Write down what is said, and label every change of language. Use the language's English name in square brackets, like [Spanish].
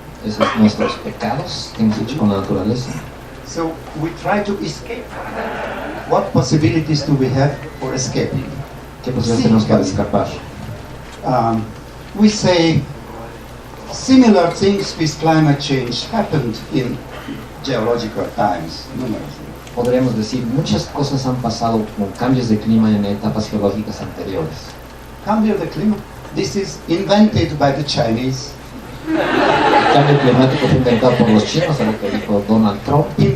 [Spanish] Esos son nuestros pecados que hemos hecho con la naturaleza. [English] So we try to escape. What possibilities do we have for escaping? [Spanish] ¿Qué posibilidades tenemos para escapar? [English] We say similar things with climate change happened in geological times, numerously. [Spanish] Podríamos decir, muchas cosas han pasado con cambios de clima en etapas geológicas anteriores. Cambio de clima. [English] This is invented by the Chinese. [Spanish] El cambio climático fue inventado por los chinos, a lo que dijo Donald Trump,